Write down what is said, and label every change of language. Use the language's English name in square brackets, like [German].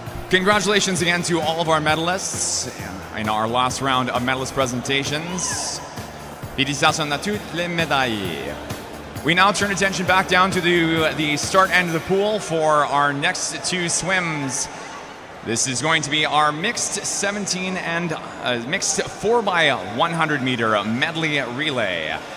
[English] Congratulations again to all of our medalists in our last round of medalist presentations. [French] Félicitations à toutes les médailles. [English] We now turn attention back down to the start end of the pool for our next two swims. This is going to be our mixed 17 and mixed 4x100 meter medley relay.